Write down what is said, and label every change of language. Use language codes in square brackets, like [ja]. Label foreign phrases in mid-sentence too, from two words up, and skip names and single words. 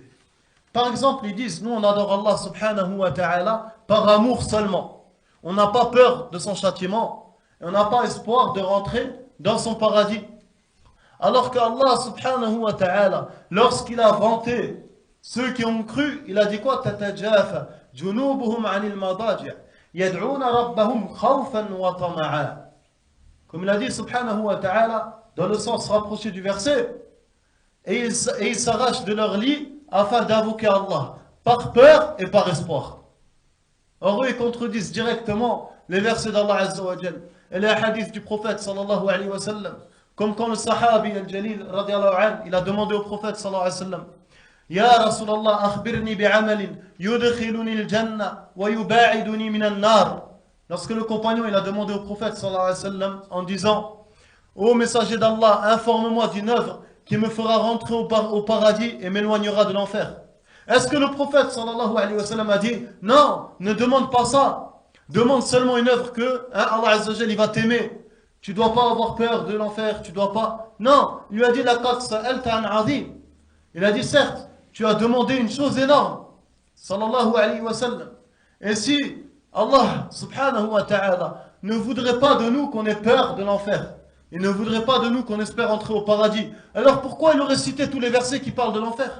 [fr] Par exemple, ils disent, nous on adore Allah [ar] سبحانه وتعالى [fr] par amour seulement. On n'a pas peur de son châtiment. Et on n'a pas espoir de rentrer dans son paradis. Alors qu'Allah [ar] سبحانه وتعالى, [fr] lorsqu'il a vanté ceux qui ont cru, il a dit quoi? [ar] تتجافى جنوبهم عن المضاجع يدعون ربهم خوفا وطمعا. [fr] Comme il a dit [ar] سبحانه وتعالى, [fr] dans le sens rapproché du verset, et ils s'arrachent de leur lit afin d'invoquer Allah, par peur et par espoir. Or eux, ils contredisent directement les versets d'Allah [ar] عز وجل. [fr] Et les hadiths du prophète [ar] صلى الله عليه وسلم, [fr] comme quand le [ar] الصحابي الجليل رضي الله عنه, [fr] il a demandé au prophète [ar] صلى الله عليه وسلم، يا رسول الله، أخبرني بعمل يدخلني الجنة ويباعدني من النار. [fr] Lorsque le compagnon il a demandé au prophète [ar] صلى الله عليه وسلم [fr] en disant: Ô messager d'Allah, informe-moi d'une œuvre qui me fera rentrer au paradis et m'éloignera de l'enfer. Est-ce que le prophète [ar] صلى الله عليه وسلم [fr] a dit: non, ne demande pas ça, demande seulement une œuvre que Allah [ar] عز وجل, [fr] il va t'aimer. Tu dois pas avoir peur de l'enfer, tu dois pas. Non, il lui a dit: [ar] لقد سألت عن عظيم. [fr] Il a dit: certes, tu as demandé une chose énorme. [ar] صلى الله عليه وسلم. [fr] Et si Allah [ar] سبحانه وتعالى [fr] ne voudrait pas de nous qu'on ait peur de l'enfer, il ne voudrait pas de nous qu'on espère entrer au paradis, alors pourquoi il aurait cité tous les versets qui parlent de l'enfer?